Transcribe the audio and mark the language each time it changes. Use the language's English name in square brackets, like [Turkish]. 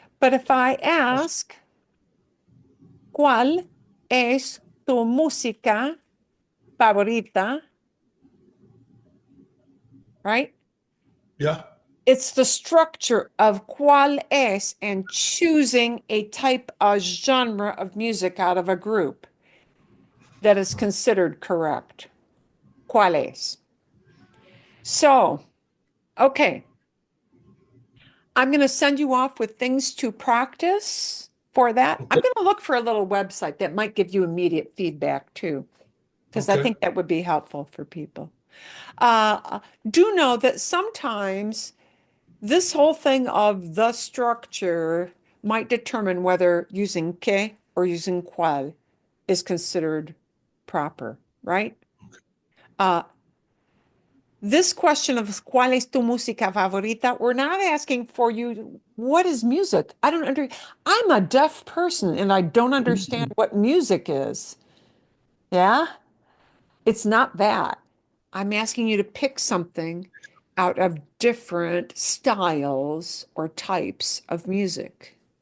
[English] But if I ask, [Spanish] ¿cuál es tu música favorita? [English] right? Yeah. It's the structure of cuál es and choosing a type of genre of music out of a group that is considered correct. [Spanish] ¿Cuál es? [English] So, okay. I'm going to send you off with things to practice for that. I'm Okay. going to look for a little website that might give you immediate feedback too, because I Okay. think that would be helpful for people. Do know that sometimes this whole thing of the structure might determine whether using que or using cuál is considered proper, right? This question of [Spanish] ¿cuál es tu música favorita? [English] We're not asking for you, what is music? I'm a deaf person and I don't understand what music is. Yeah? It's not that. I'm asking you to pick something out of different styles or types of music.